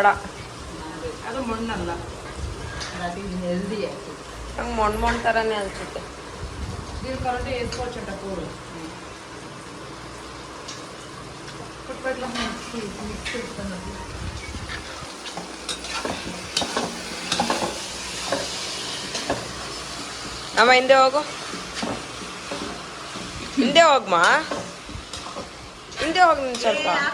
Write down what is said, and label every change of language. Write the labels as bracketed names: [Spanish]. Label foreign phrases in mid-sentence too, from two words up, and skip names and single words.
[Kannada] ಅದು ಮಣ್ಣಲ್ಲ, ಹೆಲ್ದಿ. ನಂಗೆ ಮೊಣ್ಣ ಥರನೇ ಅನ್ಸುತ್ತೆ. [Telugu] దీని కరెంట్ వేసుకోవచ్చంట కూర. [Kannada] ಅಮ್ಮ ಹಿಂದೆ ಹೋಗು, ಹಿಂದೆ ಹೋಗಮ್ಮ, ಹಿಂದೆ ಹೋಗಿ ನೀನು ಸ್ವಲ್ಪ.